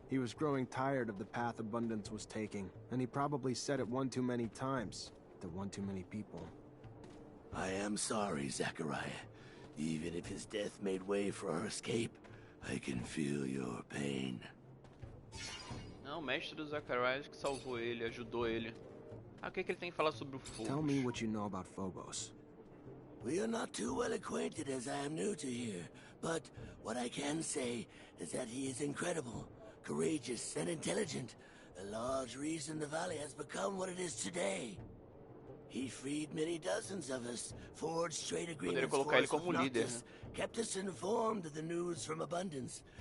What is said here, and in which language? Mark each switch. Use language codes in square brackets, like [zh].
[en] He was growing tired of the path Abundance was taking, and he probably said it one too many times to one too many people. I am sorry, Zachariah. Even if his death made way for our escape, I can feel your pain. [pt] Não, o mestre do Zacharias que salvou ele, ajudou ele. Ah, o que ele tem que falar sobre o Phobos? [en] Tell me what you know about Phobos. We are not too well acquainted, as I am new to here, but what I can say is that he is incredible, courageous, and intelligent. A large reason the valley has become what it is today. He freed many dozens of us, forged trade agreements for us with Noctis, kept us informed of the news from Abundance.